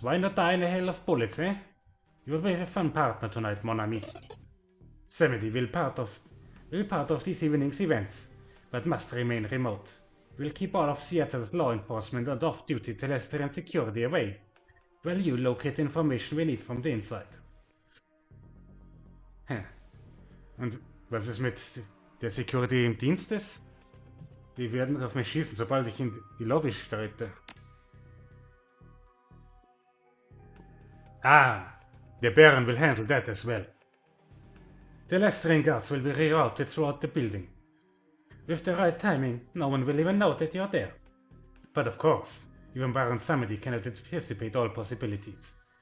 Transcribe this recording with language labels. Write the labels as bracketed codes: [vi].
[en] Why not die in a hail of bullets, eh? You will be a fun partner tonight, mon ami. Samedi will part of this evening's events, but must remain remote. We'll keep all of Seattle's law enforcement and off-duty terrestrial security away, while you locate information we need from the inside. [de] Und was ist mit der Security im Dienst ist? Die werden auf mich schießen, sobald ich in die Lobby streite. [en] Ah, the Baron will handle that as well. The Lestrian guards will be rerouted throughout the building. With the right timing, no one will even know that you're there. But of course, even Baron Samedi cannot anticipate all possibilities.